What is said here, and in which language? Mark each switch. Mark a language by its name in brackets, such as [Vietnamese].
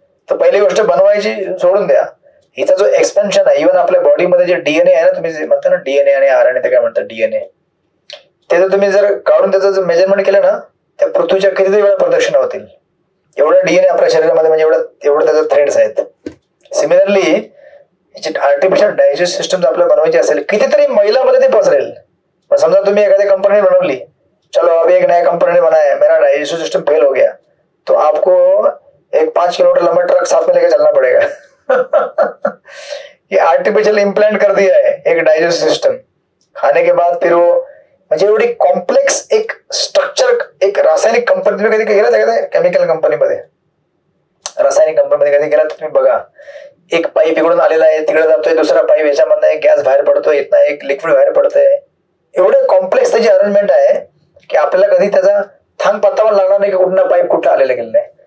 [Marathi] तर पहिली गोष्ट बनवायची सोडून द्या, हिचा जो एक्सपेन्शन आहे, इव्हन आपल्या बॉडीमध्ये जे डीएनए आहे ना, तुम्ही म्हणता ना डीएनए आणि आरएनए, ते काय म्हणतात डीएनए, ते जर तुम्ही जर काढून त्याचं जर मेजरमेंट केलं ना, त्या पृथ्वीच्या कितीतरी वेळा प्रदक्षिणा होतील. एवढं डीएनए आपल्या शरीरामध्ये, म्हणजे एवढं त्याचे थ्रेड्स आहेत. सिमिलरली आर्टिफिशियल डायजेस्ट सिस्टम जर आपल्याला बनवायची असेल, कितीतरी मैलामध्ये ते पसरेल, [Hindi] समझा तुम्हें [Marathi] एखादी [Hindi] कंपनी बनव ली, चलो अभी एक नया कंपनी ने बनाया, मेरा डाइजेस्टिव सिस्टम फेल हो गया, तो आपको एक 5 किलोमीटर लंबा ट्रक साथ में लेकर चलना पड़ेगा। ये आर्टिफिशियल इम्प्लांट कर दिया है एक डाइजेस्टिव सिस्टम। खाने के बाद फिर वो [Marathi] म्हणजे एवढी कॉम्प्लेक्स एक स्ट्रक्चर, एक रासायनिक कंपनी, तुम्ही कधी गेला त्या केमिकल कंपनीमध्ये, रासायनिक कंपनीमध्ये कधी गेला तुम्ही बघा, एक पाईप इकडून आलेला आहे, तिकडे जातोय दुसरा पाईप, याच्यामधनं एक गॅस बाहेर पडतोय, इथनं एक लिक्विड बाहेर पडतंय, एवढं कॉम्प्लेक्स त्याची अरेंजमेंट आहे की आपल्याला कधी त्याचा थांग पत्ता पण लागणार नाही की कुठला पाईप कुठला आलेला गेलेला आहे.